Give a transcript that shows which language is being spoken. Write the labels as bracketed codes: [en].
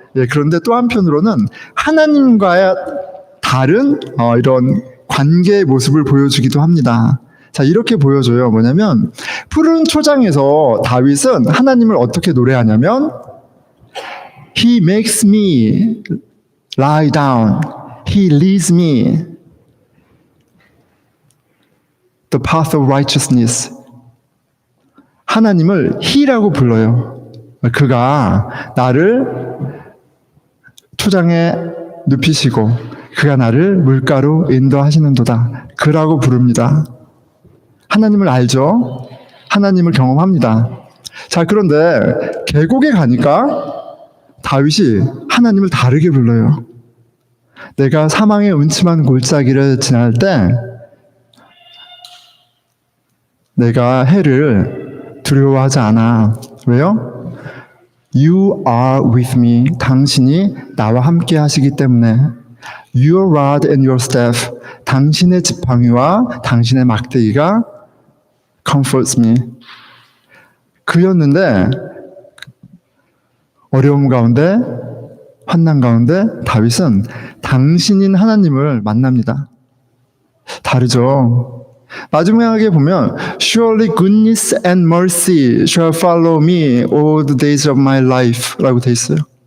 [ko] 예, 그런데 또 한편으로는 하나님과의 다른 이런 관계의 모습을 보여주기도 합니다. 자, 이렇게 보여줘요. 뭐냐면 푸른 초장에서 다윗은 하나님을 어떻게 노래하냐면 [en] He makes me lie down. He leads me the path of righteousness. [ko] 하나님을 He라고 불러요. 그가 나를 초장에 눕히시고 그가 나를 물가로 인도하시는도다. 그라고 부릅니다. 하나님을 알죠? 하나님을 경험합니다. 자, 그런데 계곡에 가니까 다윗이 하나님을 다르게 불러요. 내가 사망의 음침한 골짜기를 지날 때 내가 해를 두려워하지 않아. 왜요? [en] You are with me. [ko] 당신이 나와 함께 하시기 때문에 [en] Your rod and your staff. [ko] 당신의 지팡이와 당신의 막대기가 [en] comforts me. [ko] 그였는데 어려움 가운데 환난 가운데 다윗은 당신인 하나님을 만납니다. 다르죠. [en] 마지막에 보면 Surely goodness and mercy shall follow me all the days of my life [ko] 라고 돼 있어요.